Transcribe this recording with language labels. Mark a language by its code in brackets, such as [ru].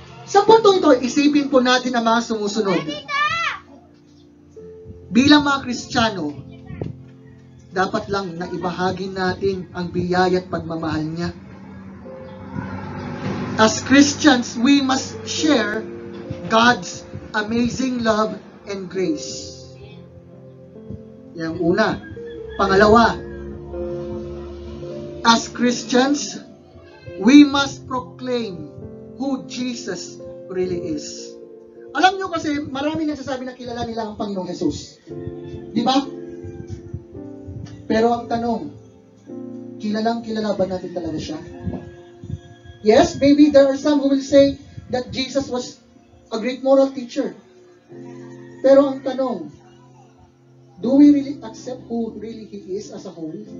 [tl] Sa puntong ito, isipin po natin ang mga sumusunod. Bilang mga Kristiyano, dapat lang na ibahagi natin ang biyaya at pagmamahal niya. [en] As Christians, we must share God's amazing love and grace. [tl] Yan una. Pangalawa, [en] as Christians, we must proclaim who Jesus really is. [tl] Alam nyo kasi, marami nagsasabi na kilala nila ang Panginoong Jesus. Di ba? Pero ang tanong, kilala ba natin talaga siya? [en] Yes, maybe there are some who will say that Jesus was a great moral teacher. [tl] Pero ang tanong, [en] do we really accept who really He is as a whole?